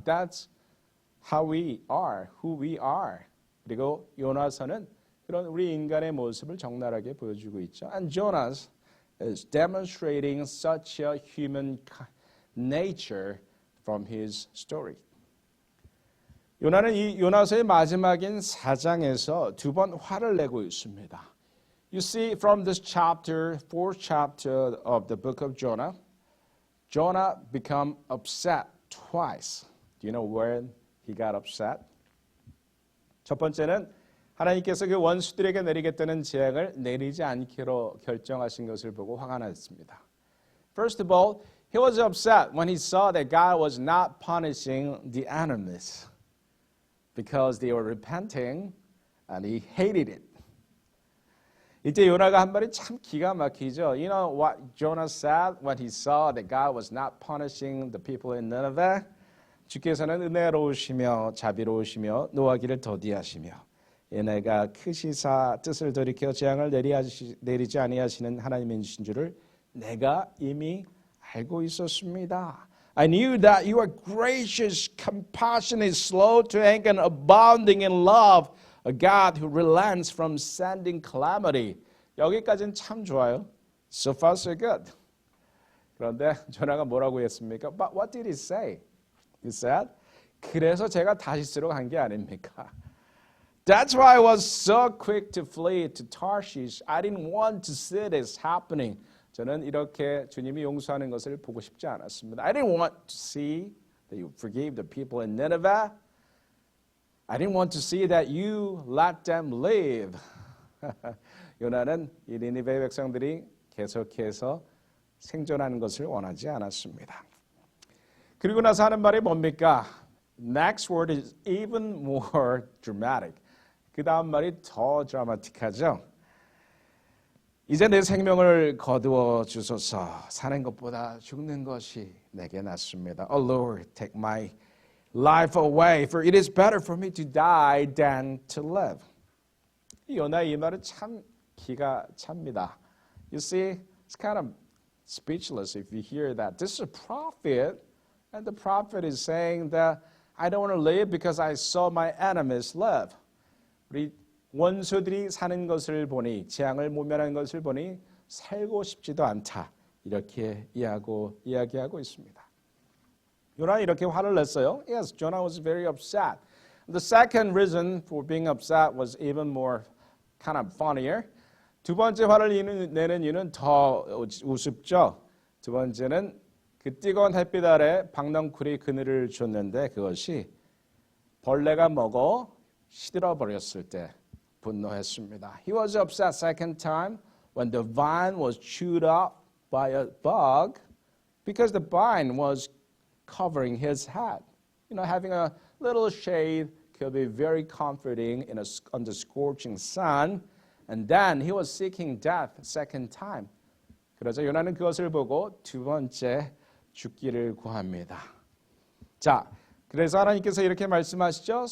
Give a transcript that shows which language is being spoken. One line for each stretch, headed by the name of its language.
English: That's how we are, who we are.
Korean: 그리고 요나서는 그런 우리 인간의 모습을 적나라하게 보여주고 있죠.
English: And Jonas is demonstrating such a human nature from his story.
Korean: 요나는 이 요나서의 마지막인 4장에서 두 번 화를 내고 있습니다.
English: You see from this chapter, fourth chapter of the book of Jonah, Jonah become upset twice. Do you know when he got upset?
Korean: 첫 번째는 하나님께서 그 원수들에게 내리겠다는 재앙을 내리지 않기로 결정하신 것을 보고 화가 났습니다.
English: First of all, he was upset when he saw that God was not punishing the enemies because they were repenting and he hated it.
Korean: 이때 요나가 한 말이 참 기가 막히죠.
English: You know what Jonah said when he saw that God was not punishing the people in Nineveh?
Korean: 주께서는 은혜로우시며 자비로우시며 노하기를 더디하시며 얘네가 크시사 뜻을 돌이켜 재앙을 내리지 아니하시는 하나님이신 줄을 내가 이미 알고 있었습니다.
English: I knew that you are gracious, compassionate, slow to anger, and abounding in love, a God who relents from sending calamity.
Korean: 여기까지는 참 좋아요.
English: So far, so good.
Korean: 그런데 조나가 뭐라고 했습니까?
English: But what did he say? He said,
Korean: 그래서 제가 다시스로 간 게 아닙니까?
English: That's why I was so quick to flee to Tarshish. I didn't want to see this happening.
Korean: 저는 이렇게 주님이 용서하는 것을 보고 싶지 않았습니다.
English: I didn't want to see that you forgave the people in Nineveh. I didn't want to see that you let them live.
Korean: 요나는 이 니느웨 백성들이 계속해서 생존하는 것을 원하지 않았습니다. 그리고 나서 하는 말이 뭡니까?
English: Next word is even more dramatic.
Korean: 그 다음 말이 더 드라마틱하죠. 이제 내 생명을 거두어 주소서. 사는 것보다 죽는 것이 내게 낫습니다.
English: Oh Lord, take my life away, for it is better for me to die than to live.
Korean: 이 요나의 이 말은 참 기가 찹니다.
English: You see, it's kind of speechless if you hear that. This is a prophet, and the prophet is saying that I don't want to live because I saw my enemies live.
Korean: 우리 원수들이 사는 것을 보니, 재앙을 모면하는 것을 보니 살고 싶지도 않다. 이렇게 이야기하고 있습니다. 요나는 이렇게 화를 냈어요.
English: Yes, Jonah was very upset. The second reason for being upset was even more kind of funnier.
Korean: 두 번째 화를 내는 이유는 더 우습죠. 두 번째는 그 뜨거운 햇빛 아래 박넝쿨이 그늘을 줬는데 그것이 벌레가 먹어 시들어 버렸을 때 분노했습니다.
English: He was upset second time when the vine was chewed up by a bug because the vine was covering his head. You know, having a little shade could be very comforting under scorching sun. And then he was seeking death second time.
Korean: 그래서 요나는 그것을 보고 두 번째 죽기를 구합니다. 자, 그래서 하나님께서 이렇게 말씀하시죠.